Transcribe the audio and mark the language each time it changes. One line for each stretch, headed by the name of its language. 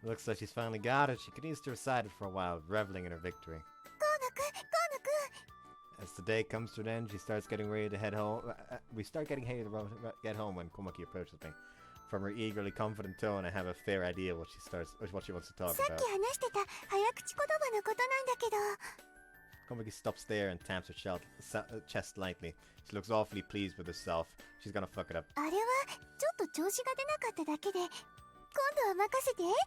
English: Looks like she's finally got it. She continues to recite it for a while, reveling in her victory.
Japanese: 河野くん
English: As the day comes to an end, she starts getting ready to head home. We start getting ready to get home when Komaki approaches me. From her eagerly confident tone, I have a fair idea what she wants to talk
Japanese: さっ
English: about.
Japanese: き話してた早口言葉のことなんだけど
English: Komaki stops there and taps her chest lightly. She looks awfully pleased with herself. She's gonna fuck it up.
Japanese: あれはちょっと調子が出なかっただけで今度は任せて